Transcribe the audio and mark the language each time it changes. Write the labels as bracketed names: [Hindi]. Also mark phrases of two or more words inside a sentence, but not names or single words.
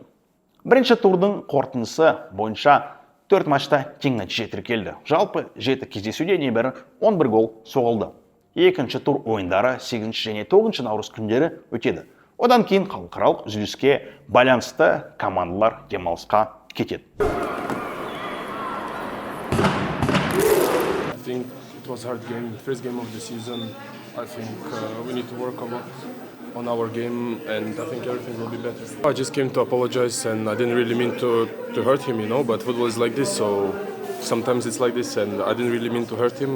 [Kazakh] Бірінші турдың қорытындысы бойынша 4 матчта тең нәтиже тіркелді. Жалпы 7 кездесуде небәрі 11 гол соғылды. Екінші тур ойындары 8 және 9 наурыз күндері өтеді. Одан кейін халықаралық үзіліске байланысты командалар демалысқа кетеді. [English] I think it was a hard game, first game of the season. I think we need to work a lot on our game, and I think everything will be better. I just came to apologize, and I didn't really mean to hurt him, but football is like this, so sometimes it's like this, and I didn't really mean to hurt him.